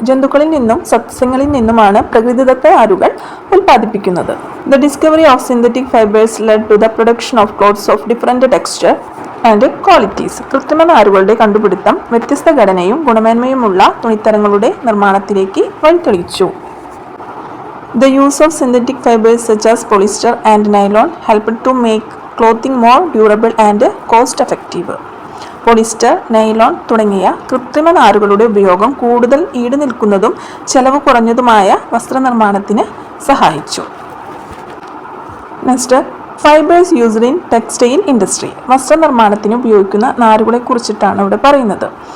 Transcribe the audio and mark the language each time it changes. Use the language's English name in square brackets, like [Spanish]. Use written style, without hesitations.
[Malayalam] ജന്തുക്കളിൽ നിന്നും സസ്യങ്ങളിൽ നിന്നുമാണ് പ്രകൃതിദത്ത നാരുകൾ ഉൽപ്പാദിപ്പിക്കുന്നത്. [English] The discovery of synthetic fibres led to the production of clothes of different texture and qualities. [Malayalam] കൃത്രിമ നാരുകളുടെ കണ്ടുപിടുത്തം വ്യത്യസ്ത ഘടനയും ഗുണമേന്മയുമുള്ള തുണിത്തരങ്ങളുടെ നിർമ്മാണത്തിലേക്ക് വഴിതെളിച്ചു. [English] The use of synthetic fibers such as polyester and nylon helped to make clothing more durable and cost effective. [Malayalam] Polyester, nylon തുടങ്ങിയ കൃത്രിമ നാരുകളുടെ ഉപയോഗം കൂടുതൽ ഈടുനിൽക്കുന്നതും ചെലവ് കുറഞ്ഞതുമായ വസ്ത്രനിർമ്മാണത്തിന് സഹായിച്ചു. [English] Next fibres used in textile industry. [Malayalam] വസ്ത്രനിർമ്മാണത്തിന് ഉപയോഗിക്കുന്ന നാരുകളെ കുറിച്ചിട്ടാണ് ഇവിടെ പറയുന്നത്.